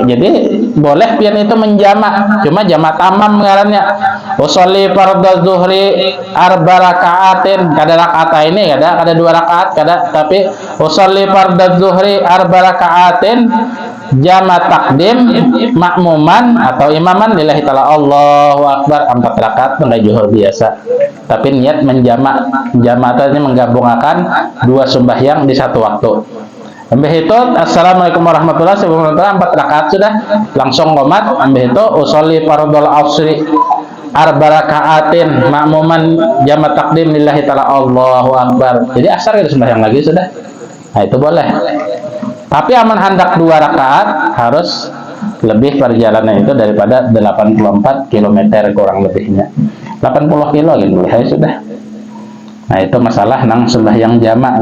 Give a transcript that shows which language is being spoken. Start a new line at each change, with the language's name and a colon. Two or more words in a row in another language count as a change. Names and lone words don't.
Banjar: Jadi boleh pian itu menjamak, cuma jamak tamam ngarannya.
Arabic: أصلي فرض الظهر 4 ركعات,
Banjar: kada rakaat ini kada 2 rakaat kada, tapi
Arabic: أصلي فرض الظهر 4 ركعات جمع تقديم مأموما
Banjar: atau
Arabic: إماما لله تعالى الله أكبر
Banjar: 4 rakaat mengenai zuhur biasa, tapi niat menjamak, jamak artinya menggabungkan 2 sembahyang di satu waktu. Ambil itu
Arabic: السلام عليكم ورحمة الله وبركاته
Banjar: 4 rakaat sudah langsung qomat. Ambil itu
Arabic: أصلي فرض العصر 4 ركعات مأموما جمع تقديم لله تعالى الله أكبر.
Banjar: Jadi asar kita sembahyang lagi sudah. Nah itu boleh. Tapi aman hendak 2 rakaat harus lebih perjalanan itu daripada 84 km kurang lebihnya. 80 kilo gitu ya sudah. Nah itu masalah nang sembahyang jamak.